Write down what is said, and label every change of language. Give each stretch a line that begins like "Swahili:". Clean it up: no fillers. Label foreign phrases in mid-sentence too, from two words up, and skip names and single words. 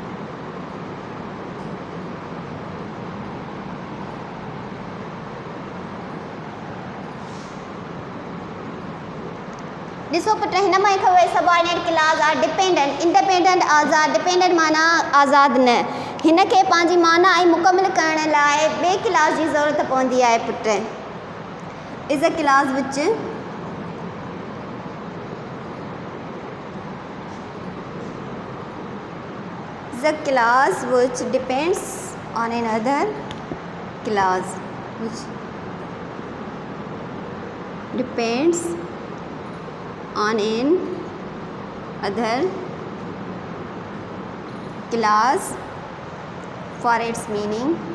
Sindhi: ॾिसो पुट हिन मां ई ख़बर
English: subordinate clause or dependent,
Sindhi: इंडिपेंडेंट आज़ाद, डिपेंडेंट माना आज़ाद न, हिन खे पंहिंजी माना ऐं मुकमिल करण लाइ ॿिए क्लॉज जी ज़रूरत पवंदी आहे पुट।
English: is a clause which the clause which depends on another clause, which depends on an other clause for its meaning,